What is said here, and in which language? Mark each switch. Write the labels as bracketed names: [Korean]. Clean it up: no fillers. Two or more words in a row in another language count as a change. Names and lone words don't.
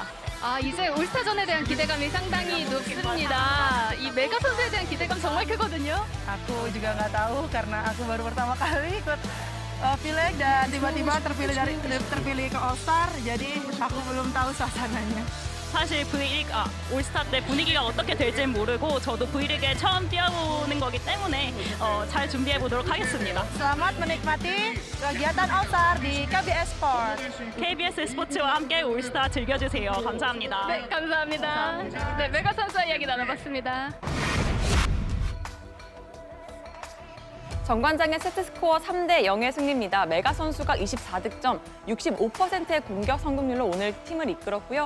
[Korean] 이제 올스타전에 대한 기대감이 상당히 높습니다. 이 메가 선수에 대한 기대감 정말 크거든요. [Indonesian] Aku juga nggak tahu karena aku baru pertama kali ikut pileg dan tiba-tiba terpilih ke All Star, jadi aku belum tahu suasananya. [Korean] 사실 올스타 때 분위기가 어떻게 될지는 모르고 저도 V리그에 처음 뛰어보는 거기 때문에 잘 준비해 보도록 하겠습니다. [Indonesian] Selamat menikmati kegiatan All Star di KBS Sport. [Korean] KBS 스포츠와 함께 올스타 즐겨주세요. 감사합니다. 네, 감사합니다. 네, 메가 선수와 이야기 나눠봤습니다. 정관장의 세트스코어 3대 0의 승리입니다. 메가 선수가 24득점, 65%의 공격 성공률로 오늘 팀을 이끌었고요.